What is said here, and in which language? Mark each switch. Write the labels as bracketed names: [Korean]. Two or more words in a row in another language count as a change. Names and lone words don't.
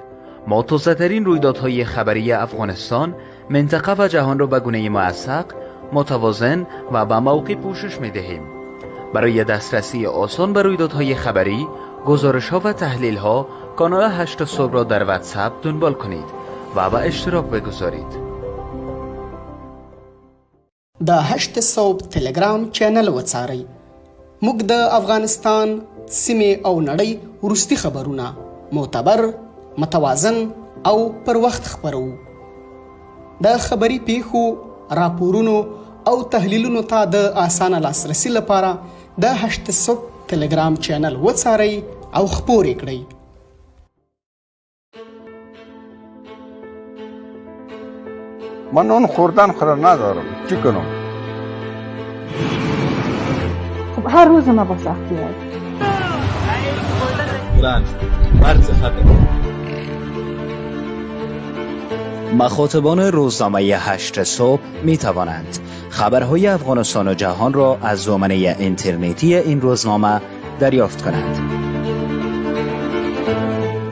[Persian] ما تازه ترین رویدادهای خبری افغانستان، منطقه و جهان را به گونه موثق، متوازن و با موقع پوشش می دهیم. برای دسترسی آسان به رویدادهای خبری، گزارش‌ها و تحلیل‌ها، کانال 8 صبح را در واتساپ دنبال کنید و به اشتراک بگذارید. [Pashto] د 8 صبح تلگرام چینل وڅارئ. موږ د افغانستان سیمې او نړۍ وروستي خبرونه معتبر، متوازن او پر وخت خبرو. د خبري پیښو، راپورونو او تحلیلونو ته د اسانه لاسرسي لپاره د 8 صبح تلگرام چینل وڅارئ او خپور کړئ. [Persian] من اون خوردن ندارم. چی کنم؟ خب هر روز ما با سختی هست. مخاطبان روزنامه 8 صبح می توانند خبرهای افغانستان و جهان را از دامنه اینترنتی این روزنامه دریافت کنند.